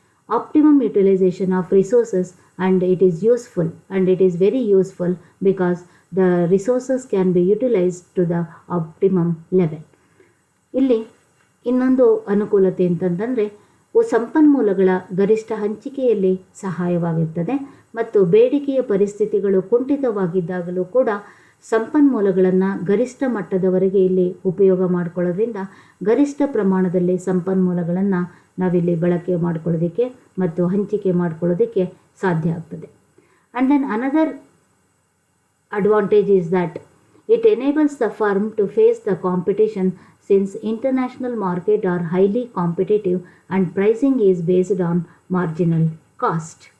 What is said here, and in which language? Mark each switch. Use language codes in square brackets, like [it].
[en] Optimum utilization of resources, and it is useful, and it is very useful because the resources can be utilized to the optimum level. [kn] ಇಲ್ಲಿ ಇನ್ನೊಂದು ಅನುಕೂಲತೆ ಅಂತಂದರೆ ಸಂಪನ್ಮೂಲಗಳ ಗರಿಷ್ಠ ಹಂಚಿಕೆಯಲ್ಲಿ ಸಹಾಯವಾಗಿರ್ತದೆ ಮತ್ತು ಬೇಡಿಕೆಯ ಪರಿಸ್ಥಿತಿಗಳು ಕುಂಠಿತವಾಗಿದ್ದಾಗಲೂ ಕೂಡ ಸಂಪನ್ಮೂಲಗಳನ್ನು ಗರಿಷ್ಠ ಮಟ್ಟದವರೆಗೆ ಇಲ್ಲಿ ಉಪಯೋಗ ಮಾಡಿಕೊಳ್ಳೋದ್ರಿಂದ ಗರಿಷ್ಠ ಪ್ರಮಾಣದಲ್ಲಿ ಸಂಪನ್ಮೂಲಗಳನ್ನು ನಾವಿಲ್ಲಿ ಬಳಕೆ ಮಾಡಿಕೊಳ್ಳೋದಕ್ಕೆ ಮತ್ತು ಹಂಚಿಕೆ ಮಾಡಿಕೊಳ್ಳೋದಕ್ಕೆ ಸಾಧ್ಯ ಆಗ್ತದೆ. [en] And then another advantage is that it enables the firm to face the competition, since international market are highly competitive and pricing is based on marginal cost.